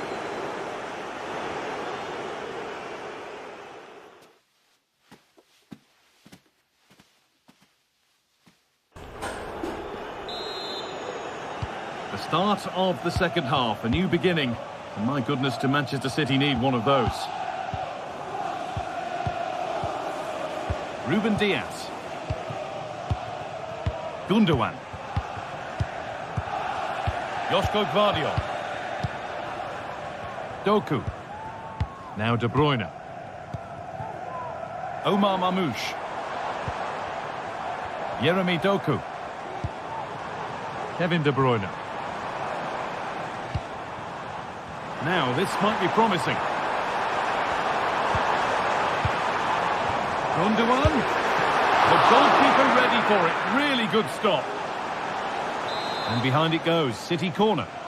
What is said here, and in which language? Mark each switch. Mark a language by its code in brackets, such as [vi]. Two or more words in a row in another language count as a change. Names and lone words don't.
[en] The start of the second half, a new beginning. And my goodness, do Manchester City need one of those. Ruben Diaz. Gundogan. Josko Gvardiol. Doku. Now De Bruyne. Omar Mamouche. Yeremy Doku. Kevin De Bruyne. Now, this might be promising. Gundogan. The goalkeeper ready for it. Really good stop. And behind it goes. City corner.